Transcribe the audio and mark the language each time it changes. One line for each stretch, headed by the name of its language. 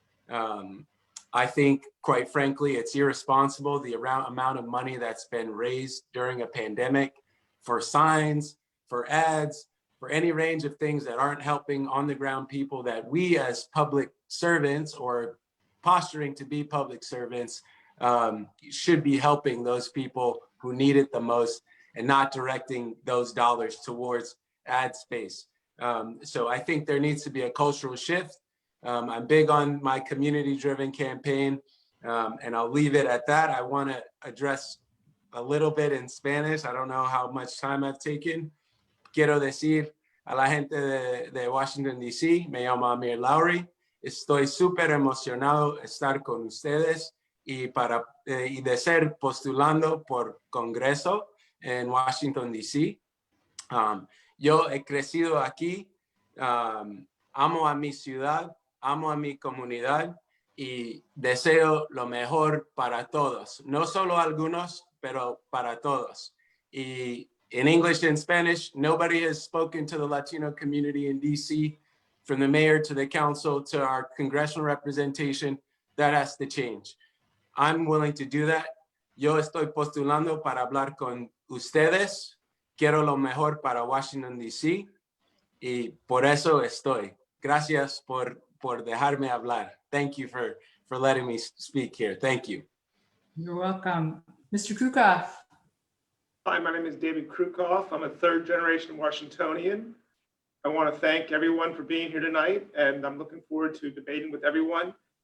English: I think, quite frankly, it's irresponsible, the amount of money that's been raised during a pandemic for signs, for ads, for any range of things that aren't helping on the ground people that we as public servants, or posturing to be public servants, should be helping those people who need it the most and not directing those dollars towards ad space. So I think there needs to be a cultural shift. I'm big on my community-driven campaign, and I'll leave it at that. I want to address a little bit in Spanish. I don't know how much time I've taken.
Spanish: Quiero decir a la gente de Washington, D.C., me llamo Amir Lowry. Estoy súper emocionado de estar con ustedes y de ser postulando por Congreso en Washington, D.C. Yo he crecido aquí, amo a mi ciudad, amo a mi comunidad y deseo lo mejor para todos. No solo algunos, pero para todos.
English: Y in English and Spanish, nobody has spoken to the Latino community in DC, from the mayor to the council to our congressional representation. That has to change. I'm willing to do that.
Spanish: Yo estoy postulando para hablar con ustedes. Quiero lo mejor para Washington, D.C. y por eso estoy. Gracias por dejarme hablar.
English: Thank you for letting me speak here. Thank you. You're welcome. Mr. Krukoff. Hi, my name is David Krukoff. I'm a third-generation Washingtonian. I want to thank everyone for being here tonight, and I'm looking forward to debating with everyone.